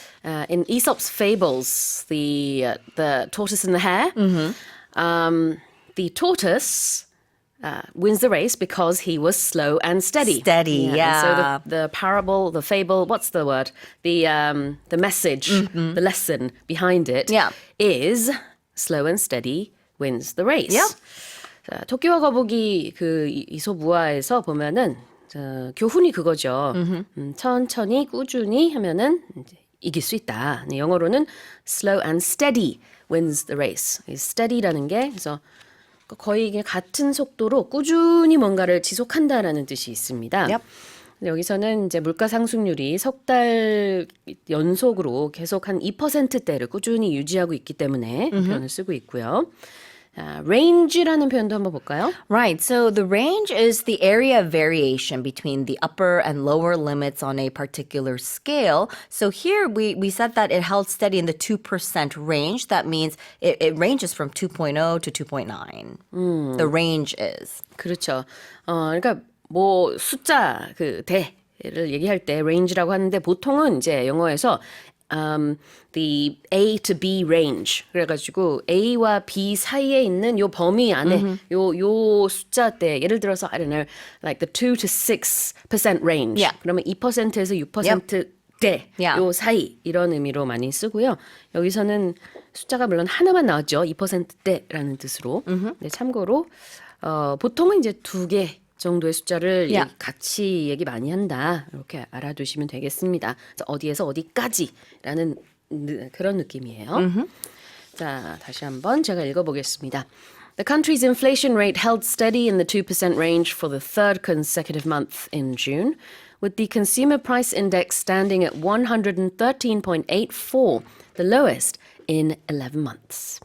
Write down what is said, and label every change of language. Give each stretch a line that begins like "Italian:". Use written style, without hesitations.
English: In Aesop's fables, the tortoise and the hare, the tortoise wins the race because he was slow and steady. Steady, yeah. So the parable, the fable, what's the word? The message, the lesson behind it is slow and steady wins the race. Yeah.
Korean: 자, 토끼와 거북이 그 이솝 우화에서 보면은 교훈이 그거죠. 천천히 꾸준히 하면은 이제 이길 수 있다. 영어로는
English: slow and steady wins the race.
Korean: steady라는 게 그래서 거의 같은 속도로 꾸준히 뭔가를 지속한다라는 뜻이 있습니다.
English: Yep.
Korean: 여기서는 이제 물가 상승률이 석 달 연속으로 계속 한 2%대를 꾸준히 유지하고 있기 때문에 표현을 쓰고 있고요. range라는 표현도 한번 볼까요?
English: Right. So the range is the area of variation between the upper and lower limits on a particular scale. So here we said that it held steady in the 2% range. That means it ranges from 2.0 to 2.9. The range is.
Korean: 그렇죠. 그러니까 뭐 숫자 그 대를 얘기할 때 range라고 하는데 보통은 이제 영어에서
English: the A to B range.
Korean: 그래가지고 A와 B 사이에 있는 요 범위 안에 요 숫자대 예를 들어서
English: I don't know like the 2 to 6% range. Yeah.
Korean: 그러면 2%에서 6%대 요 사이 이런 의미로 많이 쓰고요. 여기서는 숫자가 물론 하나만 나왔죠. 2%대라는 뜻으로. 네, 참고로 보통은 이제 2개 정도의 숫자를 같이 얘기 많이 한다. 이렇게 알아두시면 되겠습니다. 어디에서 어디까지라는 그런 느낌이에요. 자, 다시 한번 제가 읽어보겠습니다.
English: The country's inflation rate held steady in the 2% range for the third consecutive month in June, with the consumer price index standing at 113.84, the lowest in 11 months.